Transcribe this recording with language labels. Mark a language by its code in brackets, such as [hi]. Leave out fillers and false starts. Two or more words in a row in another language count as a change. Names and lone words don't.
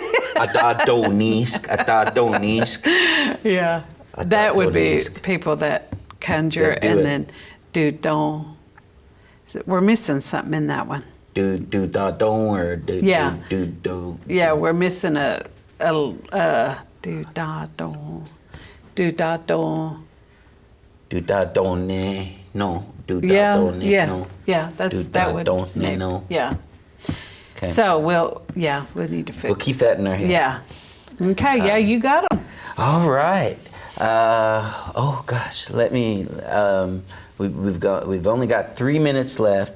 [en] Adadonisk. Yeah. That would be Adadonisk. people that conjure, That do and it. then dudon. We're missing something in that one. Dudadon or do. Yeah, we're missing a dudadon. Dudadon. Dudadone. No. Yeah, Dudadone. yeah, No. yeah. That would Dudadone, maybe- no. Yeah. Okay. So we'll need to fix. We'll keep that in our head. Yeah. Okay. Yeah, you got them. All right. Oh gosh, let me. We've only got 3 minutes left.